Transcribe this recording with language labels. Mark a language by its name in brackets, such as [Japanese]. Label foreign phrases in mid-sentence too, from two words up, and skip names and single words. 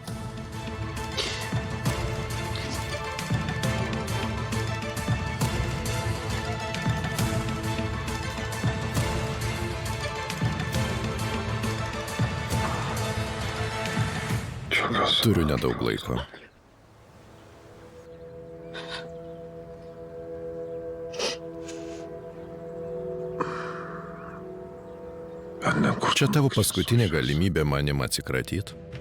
[Turkish] Çok az. [Lithuanian] Turiu nedaug laiko. [Turkish] Benden kurtulmak [Lithuanian] Čia tavo [Turkish] istiyorsun. [Lithuanian] paskutinė galimybė manim atsikratyti.